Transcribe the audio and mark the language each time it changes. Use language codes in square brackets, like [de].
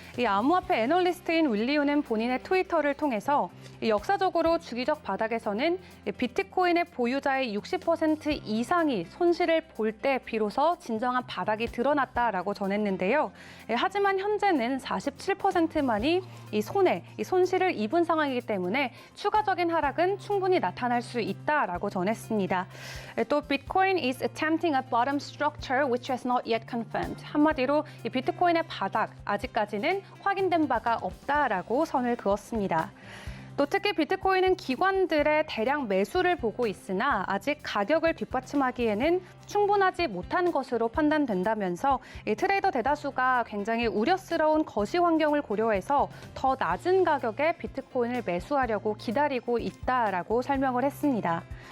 [ko] 이 암호화폐 애널리스트인 윌리우는 본인의 트위터를 통해서 역사적으로 주기적 바닥에서는 비트코인의 보유자의 60% 이상이 손실을 볼 때 비로소 진정한 바닥이 드러났다라고 전했는데요. 하지만 현재는 47%만이 이 손실을 입은 상황이기 때문에 추가적인 하락은 충분히 나타날 수 있다라고 전했습니다. [en] 또 Bitcoin is attempting a bottom structure which has not yet confirmed. [ko] 한마디로 이 비트코인의 바닥 아직까지는 확인된 바가 없다라고 선을 그었습니다. 또 특히 비트코인은 기관들의 대량 매수를 보고 있으나 아직 가격을 뒷받침하기에는 충분하지 못한 것으로 판단된다면서 이 트레이더 대다수가 굉장히 우려스러운 거시 환경을 고려해서 더 낮은 가격에 비트코인을 매수하려고 기다리고 있다라고 설명을 했습니다.